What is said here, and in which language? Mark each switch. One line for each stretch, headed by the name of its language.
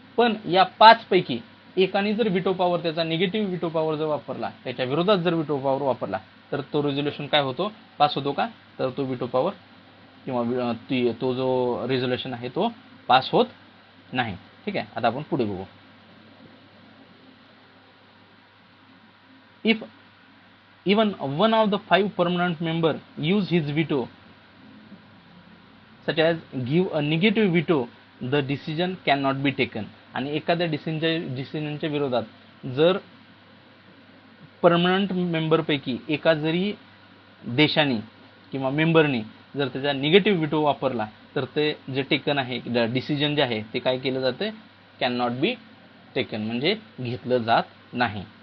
Marathi: पण या 5 पैकी एकाने जर विटो पॉवर, त्याचा निगेटिव्ह विटो पॉवर जर वापरला, त्याच्या विरोधात जर विटो पॉवर वापरला तर तो रेझोल्युशन काय होतो, पास होतो का, तर तो विटो पॉवर किंवा तो जो रेझोल्युशन आहे तो पास होत नाही. ठीक आहे, आता आपण पुढे बघू.
English: If even one of the 5 permanent member use his veto such as give a negative veto the decision can not be taken.
Marathi: आणि एखाद्या डिसिजनच्या विरोधात जर परमनंट मेंबरपैकी एका जरी देशाने किंवा मेंबरनी जर त्याचा निगेटिव्ह विटो वापरला तर ते जे टेकन आहे डिसिजन जे आहे ते काय केलं जातं,
English: can not be taken,
Marathi: म्हणजे घेतलं जात नाही.